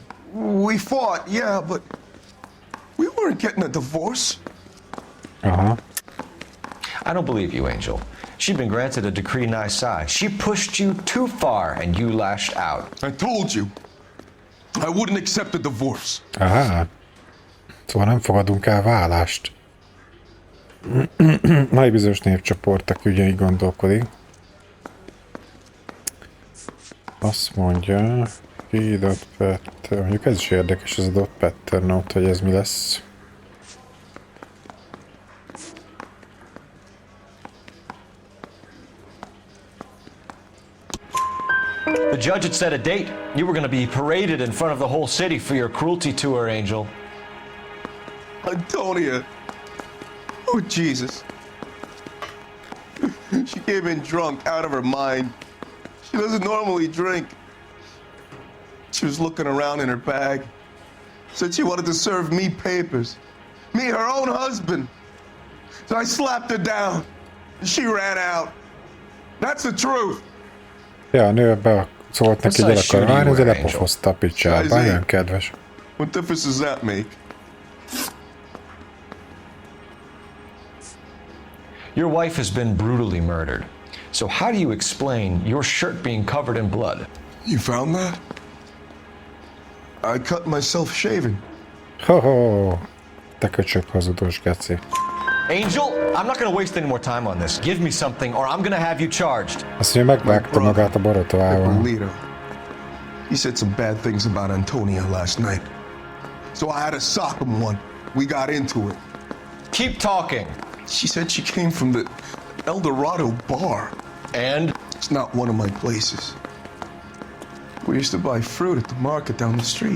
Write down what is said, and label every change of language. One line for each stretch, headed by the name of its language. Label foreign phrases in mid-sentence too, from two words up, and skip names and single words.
English: We fought, yeah, but we weren't getting a divorce. Uh-huh. I don't believe you, Angel. She'd been granted a decree nisi. She pushed you too far and you lashed out. I told you. I wouldn't accept a divorce. Aha.
Hungarian: Szóval nem fogadunk el vállást. Nagy bizonyos népcsoport, aki ugye így gondolkodik. Azt mondja,
English: dot pattern.
Hungarian: Mondjuk ez is érdekes, ez a
English: dot pattern note,
Hungarian: hogy ez mi lesz.
English: The judge had set a date. You were going to be paraded in front of the whole city for your cruelty to her, Angel. Antonia. Oh, Jesus. She came in drunk, out of her mind. She doesn't normally drink. She was looking around in her bag. Said she wanted to serve me papers. Me, her own husband. So I slapped her down. She ran out. That's the truth.
Hungarian: Ja, a nő szólt neki, hogy el akar válni, de lepofozta a picsába. Nagyon kedves.
English: What difference does that make? Your wife has been brutally murdered. So how do you explain your shirt being covered in blood? You found that? I cut myself shaving.
Hungarian: Ho-ho! Te köcsög hazudós, geci.
English: Angel, I'm not going to waste any more time on this. Give me something or I'm going to have you charged.
Hungarian: Azt mondja, megvágta magát a borotvával.
English: He said some bad things about Antonia last night. So I had to sock him one. We got into it. Keep talking. She said she came from the El Dorado bar. And? It's not one of my places. We used to buy fruit at the market down the street.